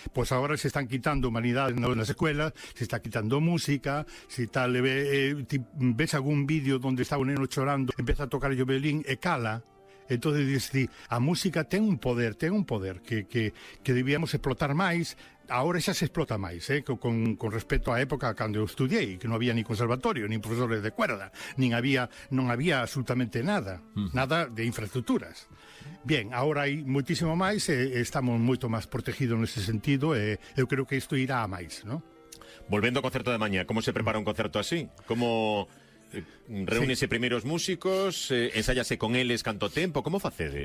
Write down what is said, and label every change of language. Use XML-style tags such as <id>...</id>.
<es>Pues ahora se están quitando humanidades en las escuelas, se está quitando música, si tal, ves algún vídeo donde está</es> <gl>un neno chorando,</gl> <es>empieza a tocar el violín</es> <gl>e cala. Entonces dices, a música ten un poder que debíamos explotar máis. Ahora xa se explota máis, con respecto á época cando eu estudiei, que non había ni conservatorio, ni profesores de cuerda, non había absolutamente nada de infraestructuras. Bien, agora hai moitísimo máis e estamos moito máis protegidos nese sentido e eu creo que isto irá a máis, non? Volvendo ao concerto de mañá, como se prepara un concerto así? Como reúnese primeiro os músicos, ensáyase con eles canto tempo, como facedes?</gl>